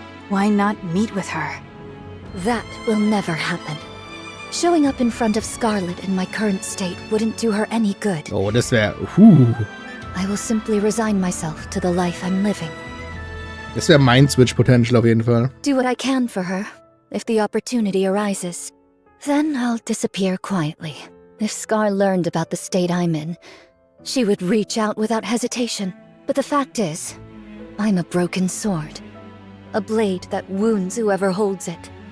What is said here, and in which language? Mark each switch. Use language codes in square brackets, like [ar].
[en] Why not meet with her? That will never happen. Showing up in front of Scarlet in my current state wouldn't do her any good. [de] Oh, das wäre... [en] I will simply resign myself to the life I'm living. [de] Das wäre Mind-Switch-Potential auf jeden Fall. [en] Do what I can for her, if the opportunity arises. Then I'll disappear quietly. If Scar learned about the state I'm in, she would reach out without hesitation. But the fact is, I'm a broken sword. A blade that wounds whoever holds it.